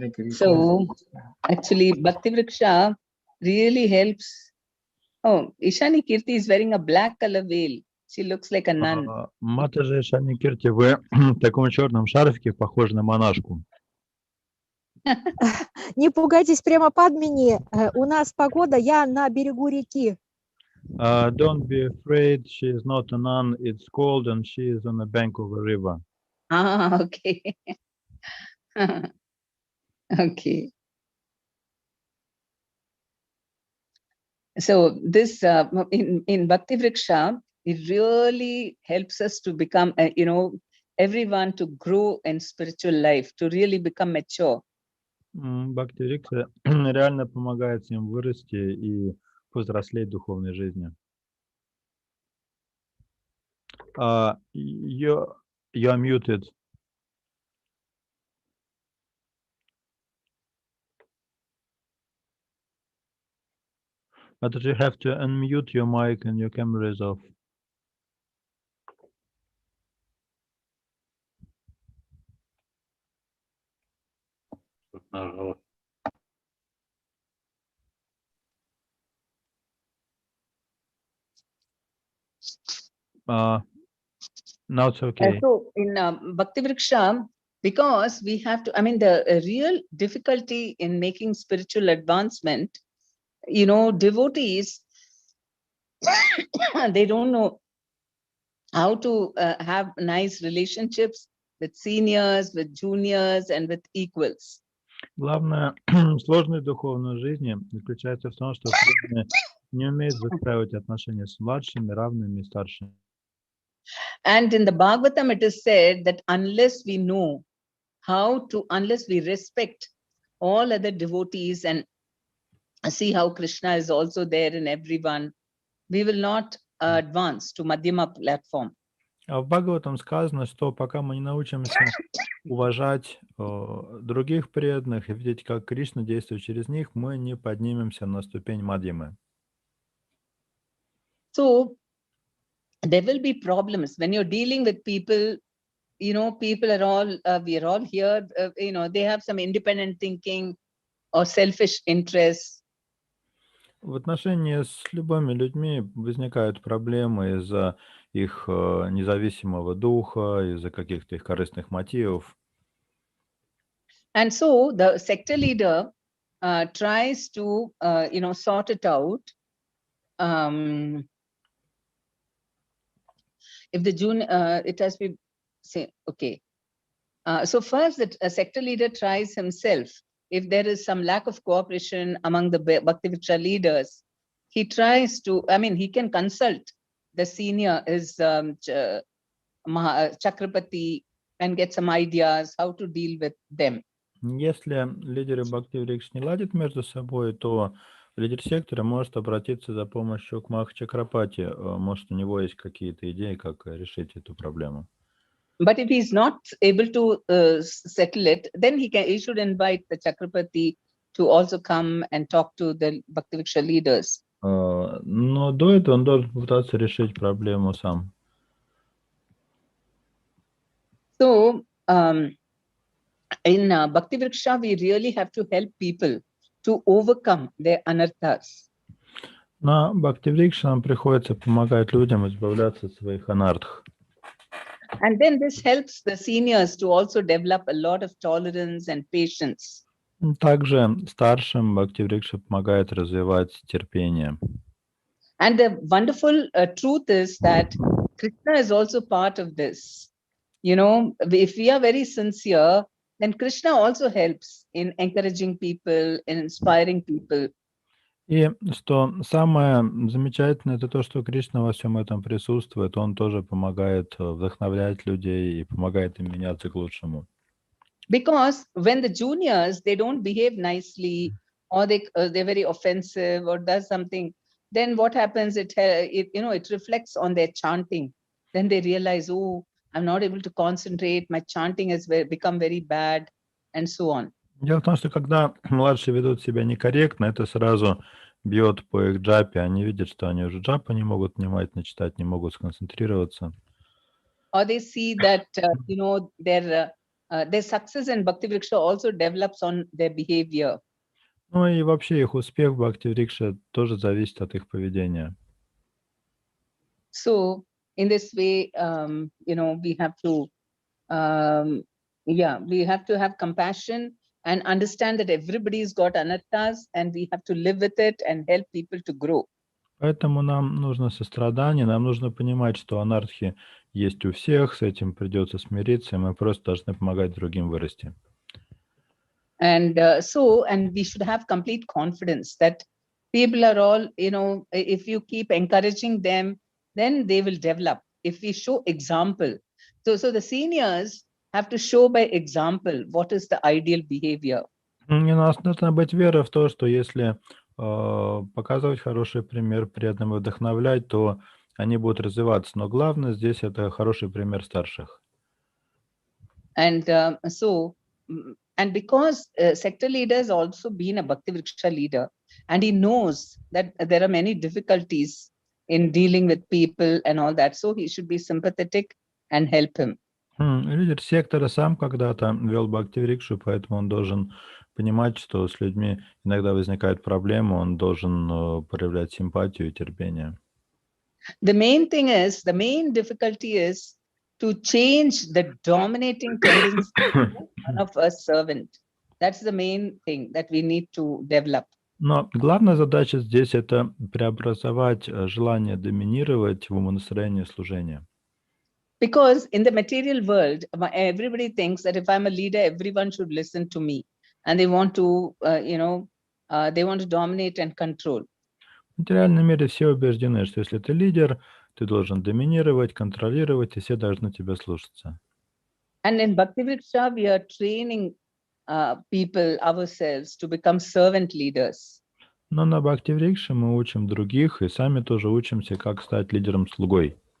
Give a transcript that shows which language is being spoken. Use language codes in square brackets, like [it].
[en] So, actually, Bhakti Vriksha really helps. Oh, Ishani Kirti is wearing a black color veil. She looks like a nun. [ru] Матаджи Ishani Kirti, вы в таком черном шарфике похожи на монашку. Не пугайтесь, прямо Падмини. У нас погода, я на берегу реки. [en] Don't be afraid, she is not a nun, it's cold and she is on the bank of a river. Ah, okay. Okay. So this in Bhakti Vriksha, it really helps us to become, everyone to grow in spiritual life, to really become mature. [ru] Бхакти Врикша реально помогает им вырасти и повзрослеть в духовной жизни. [en] You're muted. But you have to unmute your mic and your camera is off. Now it's okay. So in Bhakti Vriksha, because we have to, the real difficulty in making spiritual advancement, devotees, they don't know how to have nice relationships with seniors, with juniors, and with equals. [ru] Главное сложной духовной жизни заключается в том, что преданные не умеют выстраивать отношения с младшими, равными и старшими. [en] And in the Bhagavatam, it is said that unless we know unless we respect all other devotees and see how Krishna is also there in everyone, we will not advance to Madhyama platform. [ru] А в Бхагаватам сказано, что пока мы не научимся уважать других преданных и видеть, как Кришна действует через них, мы не поднимемся на ступень Мадьямы. [en] So there will be problems when you're dealing with people. People are all, we are all here, they have some independent thinking or selfish interests. [ru] В отношении с любыми людьми возникают проблемы из-за их независимого духа, из-за каких-то их корыстных мотивов. [en] And so the sector leader tries to, sort it out. If the junior, it has to be, say, okay. So first, a sector leader tries himself. If there is some lack of cooperation among the Bhakti-Vriksha leaders, he tries to, he can consult the senior, is Chakrapati, and get some ideas how to deal with them. [ru] Если лидеры Бхакти-Врикш не ладят между собой, то лидер сектора может обратиться за помощью к Махачакрапати. Чакрапати. Может, у него есть какие-то идеи, как решить эту проблему. [en] But if he's not able to settle it, then he should invite the Chakrapati to also come and talk to the Bhakti-Vriksha leaders. [ru] Но до этого он должен попытаться решить проблему сам. [en] So, in Bhakti-Vriksha, we really have to help people to overcome their anarthas. [ru] На Бхакти-Врикше нам приходится помогать людям избавляться от своих анартх. [en] And then this helps the seniors to also develop a lot of tolerance and patience. [ru] Также старшим Бхакти-Врикша помогает развивать терпение. [en] And the wonderful truth is that Krishna is also part of this. If we are very sincere, then Krishna also helps in encouraging people, in inspiring people. [ru] И что самое замечательное, это то, что Кришна во всем этом присутствует. Он тоже помогает вдохновлять людей и помогает им меняться к лучшему. [en] Because when the juniors, they don't behave nicely, or they're very offensive or does something, then what happens? It reflects on their chanting. Then they realize, oh, I'm not able to concentrate. My chanting has become very bad, and so on. [ru] Дело в том, что когда младшие ведут себя некорректно, это сразу бьет по их джапе. Они видят, что они уже джапу не могут внимательно читать, не могут сконцентрироваться. [en] Or they see that, their success in Bhakti-Vriksha also develops on their behavior. [ru] Ну и вообще их успех в Бхакти-Врикше тоже зависит от их поведения. [en] So in this way, we have to, we have to have compassion and understand that everybody's got anarthas and we have to live with it and help people to grow. [ru] Поэтому нам нужно сострадание, нам нужно понимать, что анархи есть у всех, с этим придется смириться, и мы просто должны помогать другим вырасти. [en] And and we should have complete confidence that people are all, if you keep encouraging them, then they will develop. If we show example, so the seniors have to show by example what is the ideal behavior. [ru] У нас должна быть вера в то, что если показывать хороший пример, преданным вдохновлять, то они будут развиваться. Но главное здесь это хороший пример старших. [en] And and because sector leader has also been a Bhakti-Vriksha leader, and he knows that there are many difficulties in dealing with people and all that, so he should be sympathetic and help him. [ru] Лидер сектора сам когда-то вел Бхакти-Врикшу, поэтому он должен понимать, что с людьми иногда возникают проблемы, он должен проявлять симпатию и терпение. [en] The main difficulty is to change the dominating tendency of a servant. That's the main thing that we need to develop. [ru] Но главная задача здесь это преобразовать желание доминировать в умонастроение служения. [en] Because in the material world, everybody thinks that if I'm a leader, everyone should listen to me, and they want to, they want to dominate and control. [ru] В материальном мире все убеждены, что если ты лидер, ты должен доминировать, контролировать, и все должны тебя слушаться. [en] And in Bhakti-vriksha, we are training people, ourselves, to become servant leaders. [ru] Но на Бхакти-врикше мы учим других и сами тоже учимся, как стать лидером-слугой.